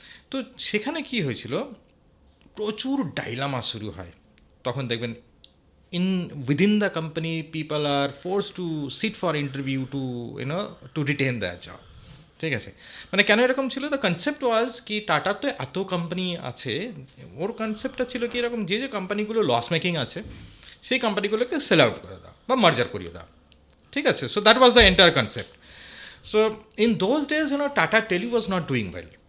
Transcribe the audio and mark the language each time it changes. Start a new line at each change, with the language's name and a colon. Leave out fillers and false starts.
Bangla: তো সেখানে কি হয়েছিল, প্রচুর ডাইলামা শুরু হয়। তখন দেখবেন
English: within the company people are forced to sit for interview to retain their job,
Bangla: ঠিক আছে। মানে কেন এরকম ছিল,
English: the concept was
Bangla: কি টাটার তো এত কোম্পানি আছে, ওর কনসেপ্টটা ছিল কি এরকম, যে যে কোম্পানিগুলো লস মেকিং আছে সেই কোম্পানিগুলোকে সেল আউট করে দাও বা মার্জার করিয়ে দাও, ঠিক আছে।
English: So that was the entire concept. So in those days Tata tele was not doing well.